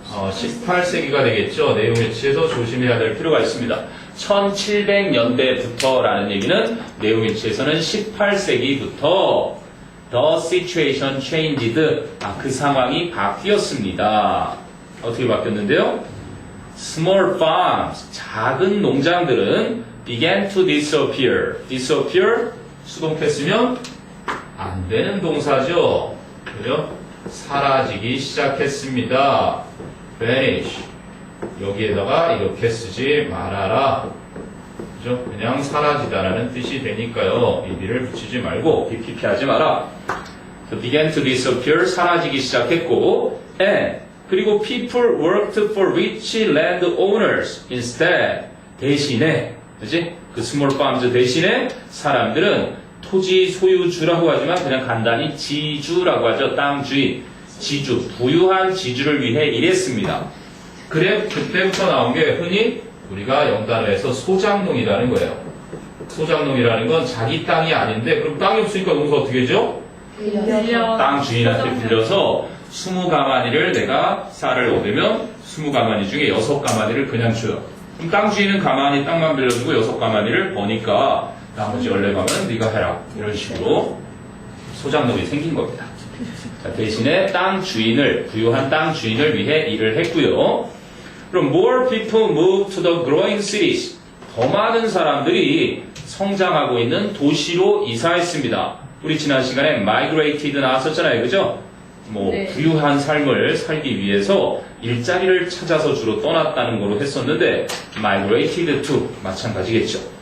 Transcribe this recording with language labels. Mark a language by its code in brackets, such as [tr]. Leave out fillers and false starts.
[ko] 18세기가 되겠죠. 내용 일치에서 조심해야 될 필요가 있습니다. 1700년대부터라는 얘기는 내용 일치에서는 18세기부터 [en] the situation changed. [ko] 그 상황이 바뀌었습니다. 어떻게 바뀌었는데요? [en] Small farms, [ko] 작은 농장들은 [en] began to disappear. [ko] disappear, 수동태쓰면 안 되는 동사죠. 그죠? 사라지기 시작했습니다. [en] vanish. [ko] 여기에다가 이렇게 쓰지 말아라. 그죠? 그냥 사라지다라는 뜻이 되니까요. 비비를 붙이지 말고 BPP 하지 마라. [en] So began to disappear, [ko] 사라지기 시작했고, [en] and [ko] 그리고 [en] people worked for rich landowners instead. [ko] 대신에, 그지? 그 스몰 farms 대신에 사람들은 토지 소유주라고 하지만 그냥 간단히 지주라고 하죠. 땅 주인, 지주, 부유한 지주를 위해 일했습니다. 그래, 그때부터 나온 게 흔히 우리가 영단어에서 소작농이라는 거예요. 소작농이라는 건 자기 땅이 아닌데, 그럼 땅이 없으니까 농사 어떻게 하죠? 땅 주인한테 빌려서 20가마니를 내가 쌀을 얻으면 20가마니 중에 6가마니를 그냥 줘요. 그럼 땅 주인은 가만히 땅만 빌려주고 6가마니를 버니까 나머지 14가마는 네가 해라. 이런 식으로 소작농이 생긴 겁니다. 자, 대신에 땅 주인을, 부유한 땅 주인을 위해 일을 했고요. 그럼 [en] more people move to the growing cities. [ko] 더 많은 사람들이 성장하고 있는 도시로 이사했습니다. 우리 지난 시간에 migrated 나왔었잖아요. 그죠? 네. 부유한 삶을 살기 위해서 일자리를 찾아서 주로 떠났다는 거로 했었는데 migrated to 마찬가지겠죠.